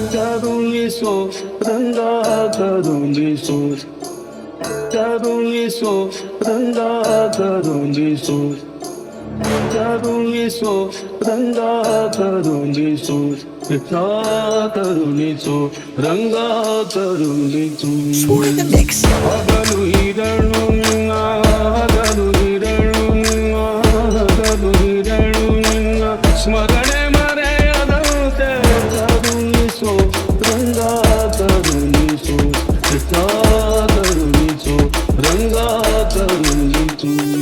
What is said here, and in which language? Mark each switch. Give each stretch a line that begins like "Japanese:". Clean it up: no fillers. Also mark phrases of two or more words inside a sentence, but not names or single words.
Kannada: ಕರುಣಿಸೋ ರಂಗ ಕರುಣಿಸೋ ಕರುಣಿಸೋ ರಂಗ ಕರುಣಿಸೋ ಕರುಣಿಸೋ ರಂಗ ಕರುಣಿಸೋ ಕೃಷ್ಣ ಕರುಣಿಸೋ ರಂಗ ಕರುಣಿಸೋ
English: Smooth in the mix.
Kannada: ಹಗಲು ಇರಳು ಹಗಲು ಇರಳು ಹಗಲು ಇರಳು ಸ್ಮರಣೆ ಮರೆಯದಂತೆ ಕರುಣಿಸೋ ರಂಗ ಕರುಣಿಸೋ ಕೃಷ್ಣ ಕರುಣಿಸೋ ರಂಗ ಕರುಣಿಸೋ